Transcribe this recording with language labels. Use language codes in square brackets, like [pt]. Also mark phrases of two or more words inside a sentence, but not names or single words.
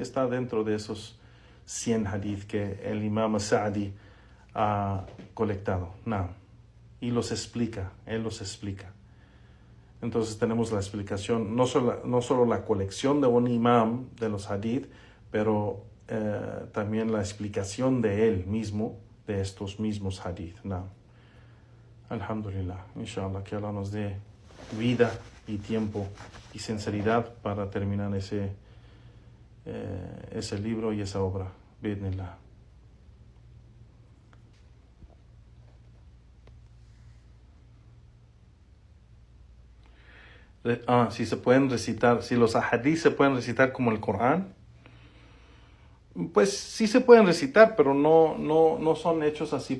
[es] Está dentro de esos 100 hadith que el Imam Sa'di ha colectado. Y los explica, él los explica. Entonces tenemos la explicación, no solo la colección de un imam de los hadith, pero también la explicación de él mismo, de estos mismos hadith. [ar] الحمد لله، إن شاء الله, [es] que Allah nos dé vida y tiempo y sinceridad para terminar ese libro y esa obra. Bidnillah. Si se pueden recitar, si los ahadith se pueden recitar como el Corán, pues sí se pueden recitar, pero no son hechos así.